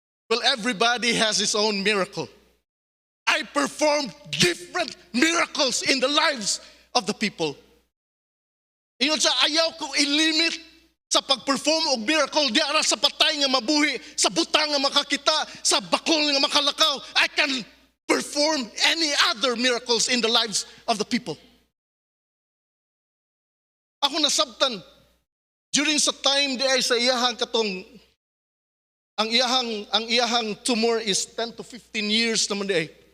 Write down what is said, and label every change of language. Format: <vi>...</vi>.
<en>Well, everybody has his own miracle. I performed different miracles in the lives of the people.</en> <ceb>Ingon siya, ayaw ko ilimit sa pag-perform og miracle di ara sa patay nga mabuhi, sa butang nga makakita, sa bakol nga makalakaw.</ceb> <en>I can perform any other miracles in the lives of the people.</en> <ceb>Ako nasabtan during sa time di ay sa iyahang katong ang iyahang tumor</ceb> <en>is 10 to 15 years</en> <ceb>naman di ay.</ceb>